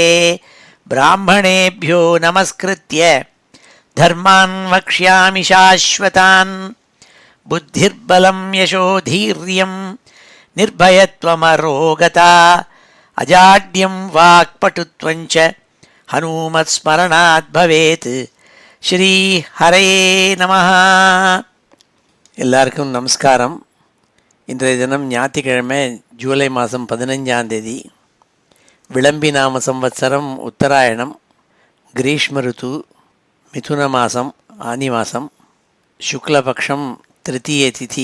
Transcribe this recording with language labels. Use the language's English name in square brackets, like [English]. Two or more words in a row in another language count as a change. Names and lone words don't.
[Sanskrit] ब्राह्मणेभ्यो नमस्कृत्य धर्मान् वक्ष्यामि शाश्वतान्। बुद्धिर्बलं यशोधीर्यं निर्भयत्वमरोगता अजाड्यं वाक्पटुत्वं च हनुमत्स्मरणात् भवेत्। श्री हरये नमः. [Tamil] எல்லாருக்கும் நமஸ்காரம். இன்றைய தினம் ஞாயிற்றுக்கிழமை ஜூலை மாதம் 15ஆம் தேதி. விளம்பி நாம சம்வத்சரம் உத்தராயணம், கிரீஷ்ம ருத்து, மிதுன மாதம், ஆனி மாதம், சுக்லபக்ஷம், திருத்தீய திதி.